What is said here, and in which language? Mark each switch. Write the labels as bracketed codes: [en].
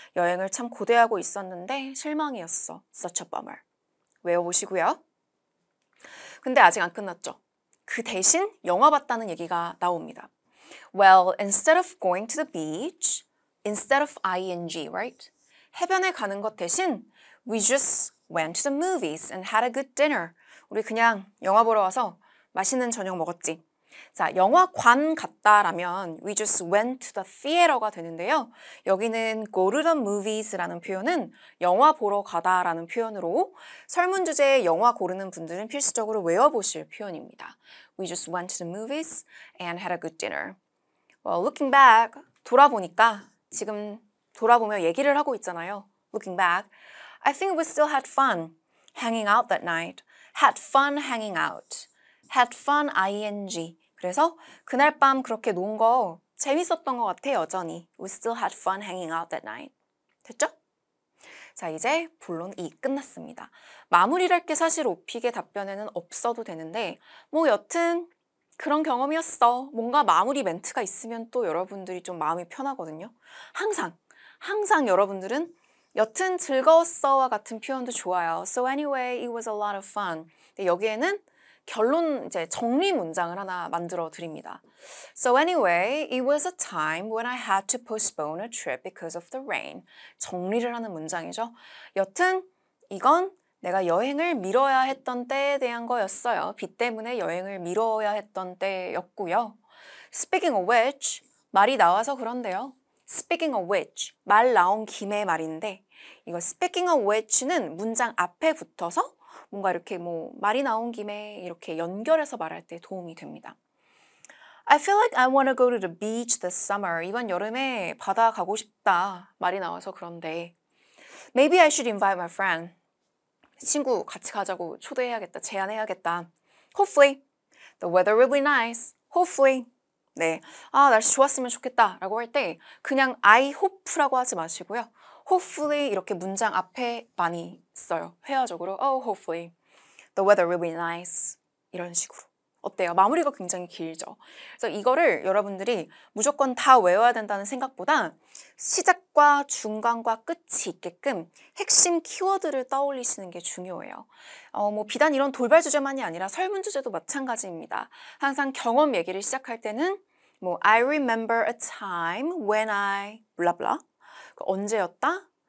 [ko] 여행을 참 고대하고 있었는데 실망이었어. [en] Such a bummer. [ko] 외워보시고요. 근데 아직 안 끝났죠. 그 대신 영화 봤다는 얘기가 나옵니다. [en] Well, instead of going to the beach, instead of ing, right? [ko] 해변에 가는 것 대신 [en] we just went to the movies and had a good dinner. [ko] 우리 그냥 영화 보러 와서 맛있는 저녁 먹었지. 자, 영화관 갔다라면 [en] we just went to the theater [ko] 가 되는데요. 여기는 [en] go to the movies [ko] 라는 표현은 영화 보러 가다라는 표현으로 설문주제에 영화 고르는 분들은 필수적으로 외워보실 표현입니다. [en] We just went to the movies and had a good dinner. Well, looking back, [ko] 돌아보니까 지금 돌아보며 얘기를 하고 있잖아요. [en] Looking back, I think we still had fun hanging out that night. Had fun hanging out. Had fun ing. [ko] 그래서 그날 밤 그렇게 논 거 재밌었던 것 같아 여전히. [en] We still had fun hanging out that night. [ko] 됐죠? 자, 이제 본론 2 끝났습니다. 마무리할 게 사실 오픽의 답변에는 없어도 되는데 뭐 여튼 그런 경험이었어. 뭔가 마무리 멘트가 있으면 또 여러분들이 좀 마음이 편하거든요. 항상 여러분들은 여튼 즐거웠어와 같은 표현도 좋아요. [en] So anyway, it was a lot of fun. [ko] 근데 여기에는 결론 이제 정리 문장을 하나 만들어 드립니다. [en] So anyway, it was a time when I had to postpone a trip because of the rain. [ko] 정리를 하는 문장이죠. 여튼 이건 내가 여행을 미뤄야 했던 때에 대한 거였어요. 비 때문에 여행을 미뤄야 했던 때였고요. [en] Speaking of which, [ko] 말이 나와서 그런데요. Speaking of which, 말 나온 김에 말인데 이거 [en] speaking of which [ko] 는 문장 앞에 붙어서 뭔가 이렇게 뭐 말이 나온 김에 이렇게 연결해서 말할 때 도움이 됩니다. [en] I feel like I want to go to the beach this summer. [ko] 이번 여름에 바다 가고 싶다. 말이 나와서 그런데 [en] Maybe I should invite my friend. [ko] 친구 같이 가자고 초대해야겠다. 제안해야겠다. Hopefully. [en] The weather will be nice. Hopefully. [ko] 네, 날씨 좋았으면 좋겠다 라고 할 때 그냥 [en] I hope [ko] 라고 하지 마시고요. Hopefully 이렇게 문장 앞에 많이 써요. 회화적으로 [en] hopefully the weather will be nice [ko] 이런 식으로. 어때요? 마무리가 굉장히 길죠. 그래서 이거를 여러분들이 무조건 다 외워야 된다는 생각보다 시작과 중간과 끝이 있게끔 핵심 키워드를 떠올리시는 게 중요해요. 뭐 비단 이런 돌발 주제만이 아니라 설문 주제도 마찬가지입니다. 항상 경험 얘기를 시작할 때는 뭐 [en] I remember a time when I [ko] 블라블라 언제였다?